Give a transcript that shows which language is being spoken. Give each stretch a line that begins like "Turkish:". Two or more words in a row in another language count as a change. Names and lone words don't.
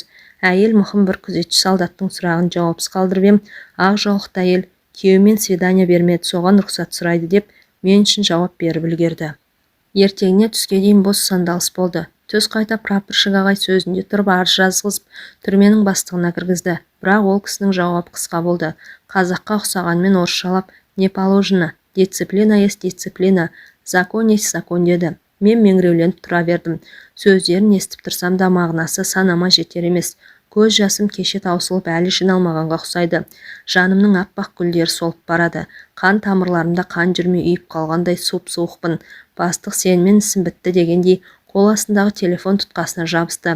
Kazakh: Әйел мұқым бір күзетші солдаттың сұрағын жауапсыз қалдырып ем, ақ жаулықты әйел күйеуімен свидания бермеді, соған рұқсат сұрайды деп мен үшін жауап беріп үлгерді. Ертеңіне түске дейін бос сандалыс болды. Түс қайта прапорщик ағай сөзінде тұрып арыз жазғызып түрменің бастығына кіргізді. Бірақ ол кісінің жауабы қысқа болды. Қазаққа ұқсағанмен орысшалап
Russian: не положено, дисциплина есть дисциплина, закон есть закон
Kazakh: деді. Мен меңіреуленіп тұра бердім. Сөздерін естіп тұрсам да мағынасы санама жетер емес. Көз жасым кеше таусылып әлі жиналмағанға ұқсайды. Жанымның аппақ гүлдері солып барады. Қан тамырларымда қан жүрмей үйіп қалғандай суық-суықпын. Бастық сенімен ісім бітті дегендей қол астындағы телефон тұтқасына жабысты.